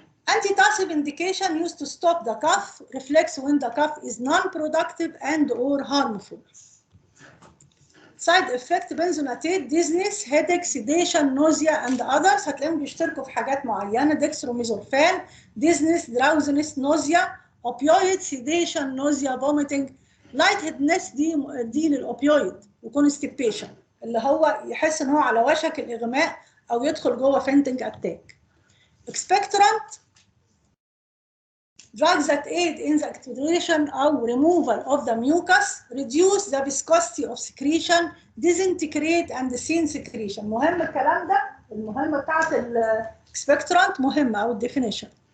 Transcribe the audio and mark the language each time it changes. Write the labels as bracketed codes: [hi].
[en] Antitussive indication used to stop the cough reflex when the cough is non-productive and or harmful. Side effect benzonatate, dizziness, headache, sedation, nausea and others. [ar] هتلاقيهم بيشتركوا في حاجات معينة. [en] دextromethorphan, dizziness, drowsiness, nausea, opioid, sedation, nausea, vomiting. [ar] lightheadedness دي للاوبيويد. وconstipation اللي هو يحس ان هو على وشك الاغماء او يدخل جوه فينتنج اتاك. [en] expectorant drugs that aid in the activation or removal of the mucus, reduce the viscosity of secretion, disintegrate and thin secretion. [ar] مهم الكلام ده، المهمة بتاعت الاكسبكتورانت مهمة أو الديفينيشن.